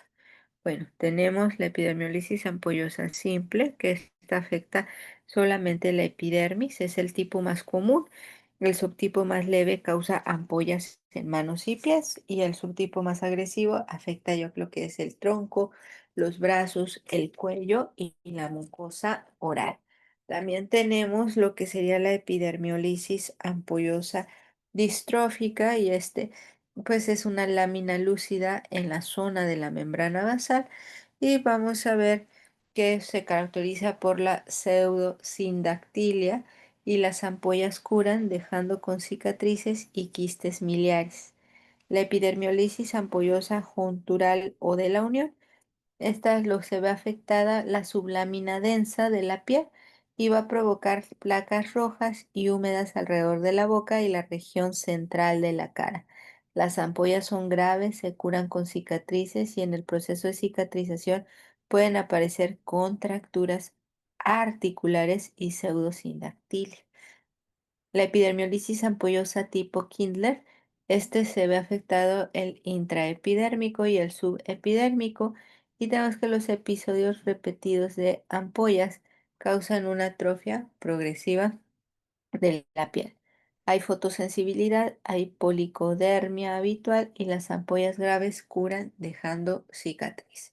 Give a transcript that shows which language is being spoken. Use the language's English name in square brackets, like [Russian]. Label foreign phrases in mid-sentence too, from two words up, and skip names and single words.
[Spanish] Bueno, tenemos la epidermiolisis ampollosa simple, que esta afecta solamente la epidermis, es el tipo más común. El subtipo más leve causa ampollas en manos y pies, y el subtipo más agresivo afecta, yo creo que es el tronco, los brazos, el cuello y la mucosa oral. También tenemos lo que sería la epidermiolisis ampollosa distrófica, y pues es una lámina lúcida en la zona de la membrana basal, y vamos a ver que se caracteriza por la pseudosindactilia, y las ampollas curan dejando con cicatrices y quistes miliares. La epidermiolisis ampollosa juntural o de la unión. Esta es lo que se ve afectada la sublámina densa de la piel, y va a provocar placas rojas y húmedas alrededor de la boca y la región central de la cara. Las ampollas son graves, se curan con cicatrices y en el proceso de cicatrización pueden aparecer contracturas articulares y pseudosindactilia. La epidermolisis ampollosa tipo Kindler, este se ve afectado el intraepidérmico y el subepidérmico, y tenemos que los episodios repetidos de ampollas causan una atrofia progresiva de la piel. Hay fotosensibilidad, hay policodermia habitual y las ampollas graves curan dejando cicatriz.